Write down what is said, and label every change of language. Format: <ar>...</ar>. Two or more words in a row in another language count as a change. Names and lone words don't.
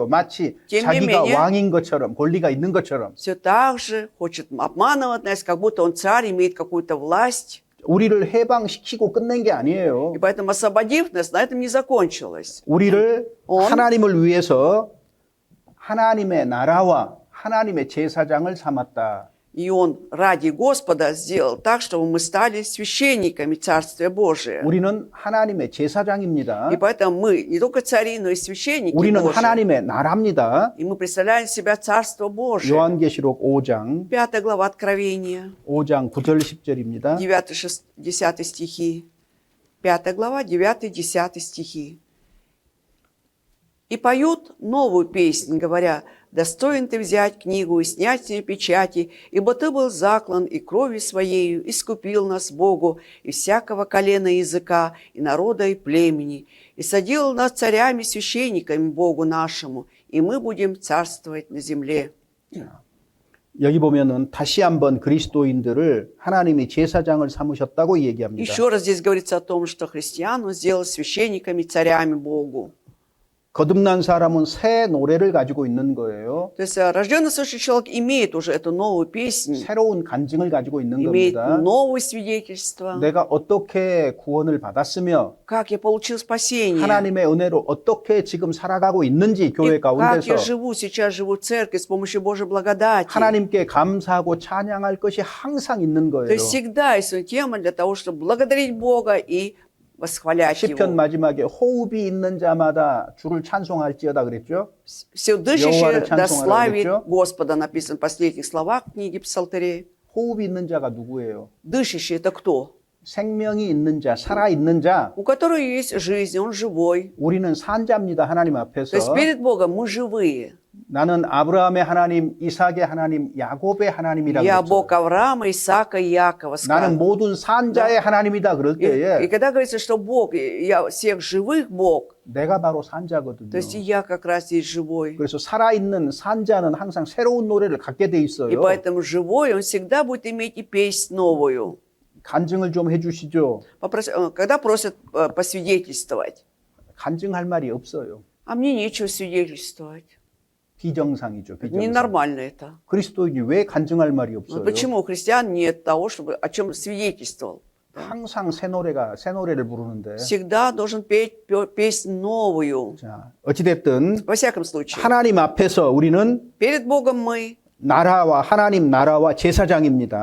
<ko>마치</ko> <ru>тем не</ru> <ko>자기가</ko> <ru>менее,</ru> <ko>왕인 것처럼 권리가 있는 것처럼.</ko> <ru>Все так же хочет обманывать нас, как будто он царь, имеет какую-то власть.</ru> <ko>우리를 해방시키고 끝낸 게 아니에요.</ko> <ru>И поэтому, освободив нас, на этом не закончилось.</ru> <ko>우리를</ko> <ru>On.</ru> <ko>하나님을 위해서 하나님의 나라와 하나님의 제사장을 삼았다.</ko> <ru>И Он ради Господа сделал так, чтобы мы стали священниками Царствия Божия.</ru> <ko>우리는 하나님의 제사장입니다.</ko> <ru>И поэтому мы не только цари, но и священники</ru> <ko>우리는</ko> <ru>Божии.</ru> <ko>하나님의 나라입니다.</ko> <ru>И мы представляем себя Царство Божие.</ru> <ko>요한계시록 5장</ko> <ru>5 глава Откровения,</ru> <ko>5장 9절 10절입니다.</ko> <ru>9-10 стихи. 5 глава, 9-10 стихи. «И поют новую песнь, говоря, достоин ты взять книгу и снять с нее печати, ибо ты был заклан и кровью своею искупил нас Богу и всякого колена и языка, и народа, и племени, и соделал нас царями, священниками Богу нашему, и мы будем царствовать на земле».</ru> <ko>여기 보면은 다시 한번 그리스도인들을 하나님이 제사장을 삼으셨다고 얘기합니다.</ko> <ru>Еще раз здесь говорится о том, что христиан Он сделал священниками, царями Богу.</ru> <ko>거듭난 사람은 새 노래를 가지고 있는 거예요.</ko> <ru>То есть рожденный свыше человек имеет уже эту новую песнь,</ru> <ko>새로운 간증을 가지고 있는</ko> <ru>имеет</ru> <ko>겁니다.</ko> <ru>новое свидетельство,</ru> <ko>내가 어떻게 구원을 받았으며</ko> <ru>как я получил спасение,</ru> <ko>하나님의 은혜로 어떻게 지금 살아가고 있는지 교회</ko> <ru>и как</ru> <ko>가운데서</ko> <ru>я живу, сейчас живу в церкви с помощью Божьей благодати.</ru> <ko>하나님께 감사하고 찬양할 것이 항상 있는</ko> <ru>То</ru> <ko>거예요.</ko> <ru>есть всегда есть тема для того, чтобы благодарить Бога и восхвалять</ru> <ko>시편</ko> <ru>Его.</ru> <ko>마지막에 호흡이 있는 자마다 주를 찬송할지어다 그랬죠.</ko> <ru>Все</ru> <ko>여호와를</ko> <ru>дышащее</ru> <ko>찬송하라</ko> <ru>да славит</ru> <ko>그랬죠?</ko> <ru>Господа, написано в последних словах книги Псалтырей.</ru> <ko>호흡이 있는 자가 누구예요?</ko> <ru>Дышащий – это кто?</ru> <ko>생명이 있는 자, 살아 있는 자.</ko> <ru>У которого есть жизнь, он живой.</ru> <ko>우리는 산자입니다. 하나님</ko> <ru>То есть</ru> <ko>앞에서.</ko> <ru>перед Богом мы живые.</ru> <ko>나는 아브라함의 하나님, 이삭의 하나님, 야곱의 하나님이라고</ko> <ru>Я</ru> <ko>그랬죠.</ko> <ru>Бог Авраама, Исаака и Якова.</ru> <ko>나는</ko> <ru>сказано.</ru> <ko>모든 산자의 하나님이다 그럴</ko> <ru>И</ru> <ko>때에</ko> <ru>когда говорится, что Бог, я всех живых Бог,</ru> <ko>내가 바로 산자거든요.</ko> <ru>то есть и я как раз есть живой.</ru> <ko>그래서 살아있는 산자는 항상 새로운 노래를 갖게 돼</ko> <ru>И</ru> <ko>있어요.</ko> <ru>поэтому живой, он всегда будет иметь и песнь новую.</ru> <ko>간증을 좀 해주시죠.</ko> <ru>Когда просят посвидетельствовать,</ru> <ko>간증할 말이 없어요.</ko> <ru>а мне нечего свидетельствовать.</ru> <ko>비정상이죠. 비정상.</ko> <ru>Ненормально это.</ru> <ko>그리스도인이 왜 간증할 말이</ko> <ru>Но</ru> <ko>없어요?</ko> <ru>почему у христиан нет того, чтобы о чем свидетельствовал?</ru> <ko>항상 새 노래를 부르는데.</ko> <ru>Всегда должен петь песнь новую.</ru> <ko>자, 어찌됐든</ko> <ru>Во всяком случае,</ru> <ko>하나님 앞에서 우리는</ko> <ru>перед Богом мы</ru> <ko>나라와 하나님 나라와 제사장입니다.</ko>